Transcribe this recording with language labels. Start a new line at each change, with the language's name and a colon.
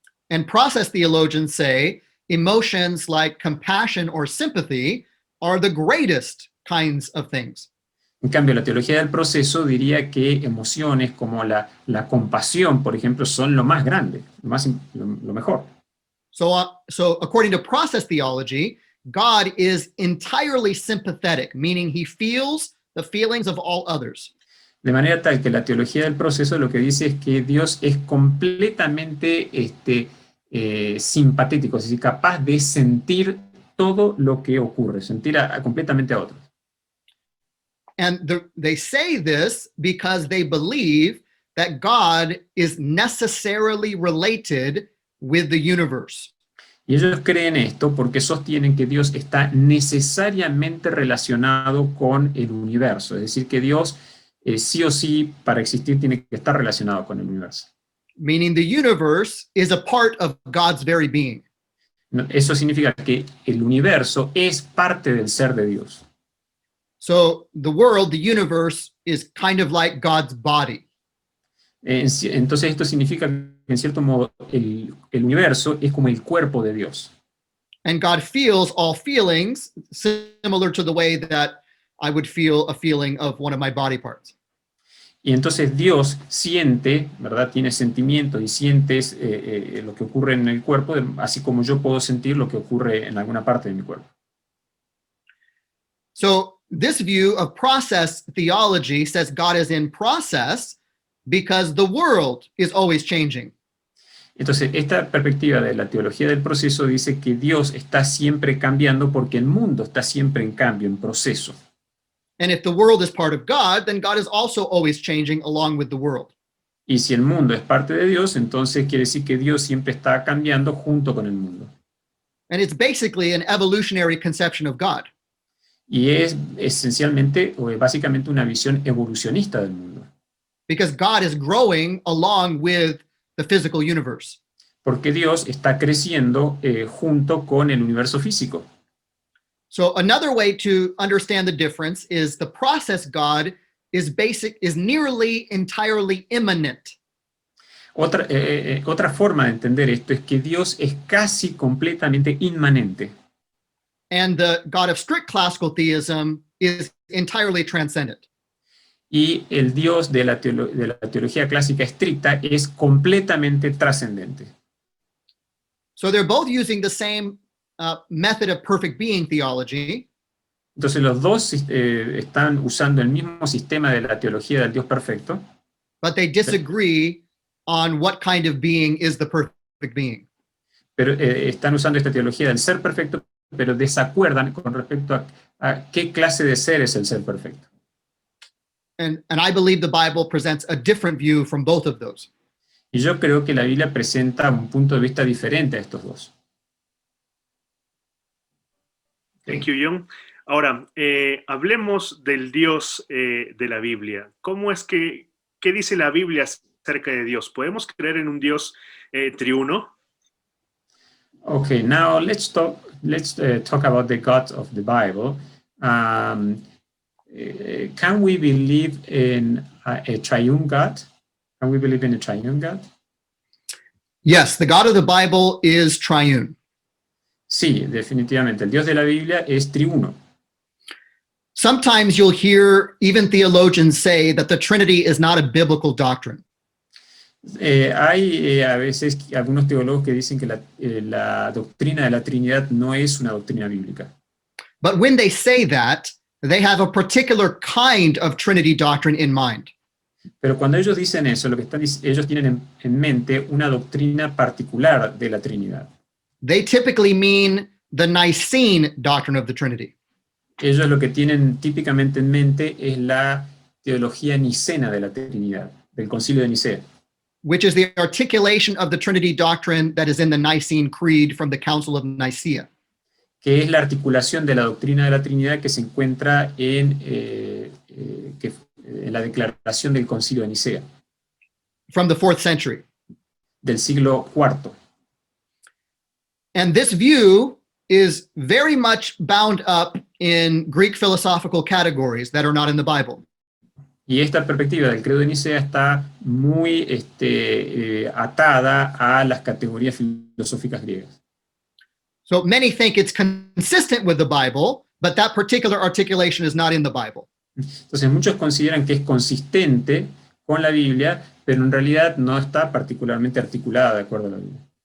English: And process theologians say emotions like compassion or sympathy are the greatest kinds of things.
Spanish: En cambio, la teología del proceso diría que emociones como la compasión, por ejemplo, son lo más grande, lo mejor.
English: So according to process theology, God is entirely sympathetic, meaning he feels the feelings of all others.
Spanish: De manera tal que la teología del proceso lo que dice es que Dios es completamente simpatético, es decir, capaz de sentir todo lo que ocurre, sentir completamente a otros.
English: And they say this because they believe that God is necessarily related with the universe.
Spanish: Y ellos creen esto porque sostienen que Dios está necesariamente relacionado con el universo, es decir, que Dios sí o sí para existir tiene que estar relacionado con el universo.
English: Meaning the universe is a part of God's very being.
Spanish: Eso significa que el universo es parte del ser de Dios.
English: So the world, the universe, is kind of like God's body.
Spanish: Entonces esto significa que en cierto modo el universo es como el cuerpo de Dios.
English: And God feels all feelings similar to the way that I would feel a feeling of one of my body parts.
Spanish: Y entonces Dios siente, ¿verdad? Tiene sentimientos y sientes lo que ocurre en el cuerpo, así como yo puedo sentir lo que ocurre en alguna parte de mi cuerpo.
English: So this view of process theology says God is in process because the world is always changing.
Spanish: Entonces, esta perspectiva de la teología del proceso dice que Dios está siempre cambiando porque el mundo está siempre en cambio, en proceso.
English: And if the world is part of God, then God is also always changing along with the world.
Spanish: Y si el mundo es parte de Dios, entonces quiere decir que Dios siempre está cambiando junto con el mundo.
English: And it's basically an evolutionary conception of God.
Spanish: Y es esencialmente o básicamente una visión evolucionista del mundo.
English: Because God is growing along with the physical universe.
Spanish: Porque Dios está creciendo junto con el universo físico.
English: So another way to understand the difference is the process God is nearly entirely immanent.
Spanish: Otra forma de entender esto es que Dios es casi completamente inmanente.
English: And the God of strict classical theism is entirely transcendent.
Spanish: Y el Dios de la teología clásica estricta es completamente trascendente.
English: So they're both using the same method of perfect being theology.
Spanish: Entonces los dos están usando el mismo sistema de la teología del Dios perfecto.
English: But they disagree on what kind of being is the perfect being.
Spanish: Pero están usando esta teología del ser perfecto, pero desacuerdan con respecto a qué clase de ser es el ser perfecto.
English: And I believe the Bible presents a different view from both of those.
Spanish: Y yo creo que la Biblia presenta un punto de vista diferente a estos dos.
English: Thank you, John.
Spanish: Ahora, hablemos del Dios de la Biblia. ¿Qué dice la Biblia acerca de Dios? ¿Podemos creer en un Dios triuno?
English: Okay, now let's talk about the God of the Bible. Can we believe in a triune God? Can we believe in a triune God? Yes, the God of the Bible is triune.
Spanish: Sí, definitivamente. El Dios de la Biblia es triuno.
English: Sometimes you'll hear even theologians say that the Trinity is not a biblical doctrine.
Spanish: Hay a veces algunos teólogos que dicen que la doctrina de la Trinidad no es una doctrina bíblica.
English: But when they say that, they have a particular kind of Trinity doctrine in mind.
Spanish: Pero cuando ellos dicen eso, ellos tienen en mente una doctrina particular de la Trinidad.
English: They typically mean the Nicene doctrine of the Trinity.
Spanish: Ellos lo que tienen típicamente en mente es la teología nicena de la Trinidad, del Concilio de Nicea.
English: Which is the articulation of the Trinity doctrine that is in the Nicene Creed from the Council of Nicaea.
Spanish: Que es la articulación de la doctrina de la Trinidad que se encuentra que la declaración del Concilio de Nicea,
English: from the 4th century.
Spanish: del siglo IV.
English: And this view is very much bound up in Greek philosophical categories that are not in the Bible.
Spanish: Y esta perspectiva del credo de Nicea está muy atada a las categorías filosóficas griegas.
English: So many think it's consistent with the Bible, but that particular articulation is not in the Bible.
Spanish: Entonces muchos consideran que es consistente con la Biblia, pero en realidad no está particularmente articulada de acuerdo a la Biblia.